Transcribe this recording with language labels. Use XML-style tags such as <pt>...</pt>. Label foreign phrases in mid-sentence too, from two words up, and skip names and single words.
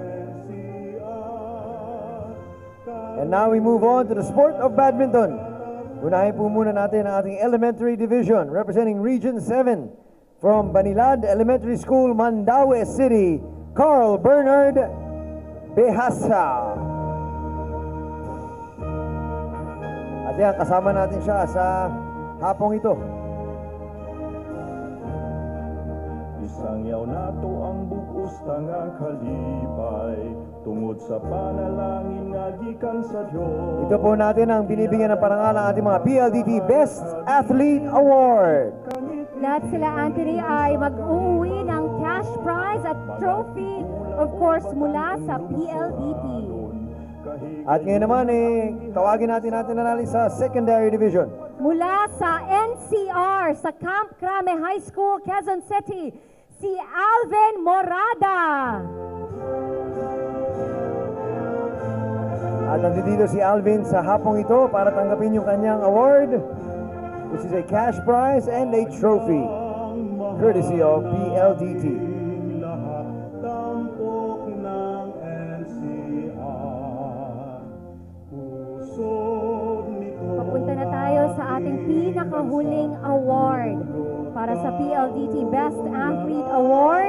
<en>And now we move on to the sport of badminton.</en> <tl>Unahin po muna natin ang ating</tl> <en>elementary division representing Region 7 from</en> <tl>Banilad Elementary School, Mandaue City, Carl Bernard Behasa. At yan, kasama natin siya sa hapong ito.</tl> <ceb>Isang yaw nato ang bugos nga kalipay tungod sa panalangin nga gikan sa Dios.</ceb> <tl>Ito po natin ang binibigyan ng parangal ng ating mga PLDT Best Athlete Award. Lahat sila, Anthony, ay mag-uuwi ng</tl> <en>cash prize</en> <tl>at trophy,</tl> <en>of course,</en> <tl>mula sa PLDT. At ngayon naman, tawagin natin nanali sa</tl> <en>secondary division.</en> <tl>Mula sa NCR, sa Camp Crame High School, Quezon City, si Alvin Morada. At nandito si Alvin sa hapong ito para tanggapin yung kanyang award,</tl> <en>which is a cash prize and a trophy, courtesy of PLDT.</en> <tl>Lahat tampok ng NCR. Pusod nito. Papunta na tayo sa ating pinakahuling award para sa PLDT Best Athlete Award.</tl>